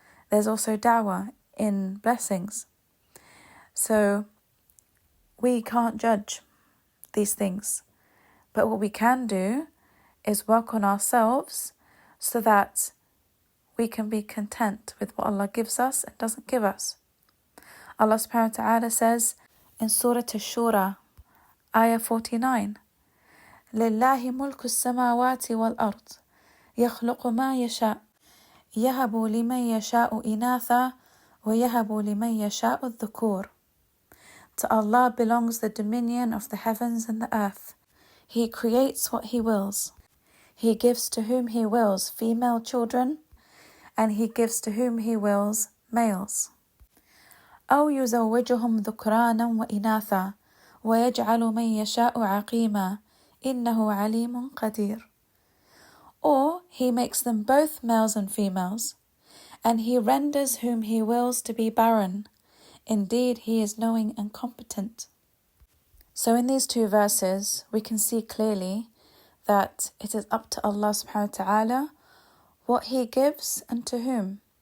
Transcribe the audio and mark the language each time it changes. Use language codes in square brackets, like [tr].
[en] There's also da'wah in blessings. So we can't judge these things. But what we can do is work on ourselves so that we can be content with what Allah gives us and doesn't give us. [ar] Allah subhanahu wa ta'ala says in Surah Ash-Shura, Ayah 49, لِلَّهِ مُلْكُ السَّمَاوَاتِ وَالْأَرْضِ يَخْلُقُ مَا يَشَاءُ يَهَبُ لِمَنْ يَشَاءُ إِنَاثًا وَيَهَبُ لِمَنْ يَشَاءُ الذُّكُورَ. [en] To Allah belongs the dominion of the heavens and the earth. He creates what He wills. He gives to whom He wills female children, and He gives to whom He wills males. [ar] أو يزوجهم ذكرانا وإناثا ويجعل من يشاء عقيما إنه عليم قدير. [en] Or He makes them both males and females, and He renders whom He wills to be barren. Indeed, He is knowing and competent. So in these two verses, we can see clearly that it is up to Allah subhanahu wa ta'ala what He gives and to whom.